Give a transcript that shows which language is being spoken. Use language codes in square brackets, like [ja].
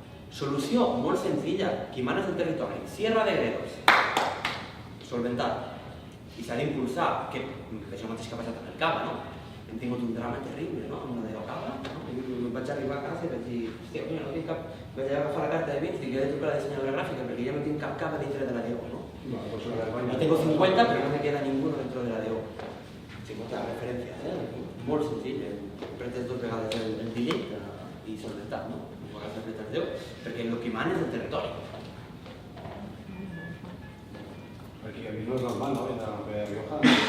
[ca] Solució molt senzilla, qui mana és el territori. Sierra de Gredos, solventat. I s'ha d'impulsar, que això mateix que ha passat amb el cava, no? Hem tingut un drama terrible, no? Amb una DO cava, no? Vaig arribar a casa i vaig dir, hòstia, no tinc cap... Vaig agafar la carta de vins i dic, jo he de trucar a la dissenyadora gràfica perquè ja no tinc cap cava dintre de la DO, no? [es] No tengo 50, pero no me queda ninguno dentro de la DO. [ca] 50 referències, molt senzill. Pretes 2 vegades el bitllet i solidaritat, no? En el cas de Treta de Déu, perquè el que mana és el territori. Aquí a mi no és normal, no? De la Rioja.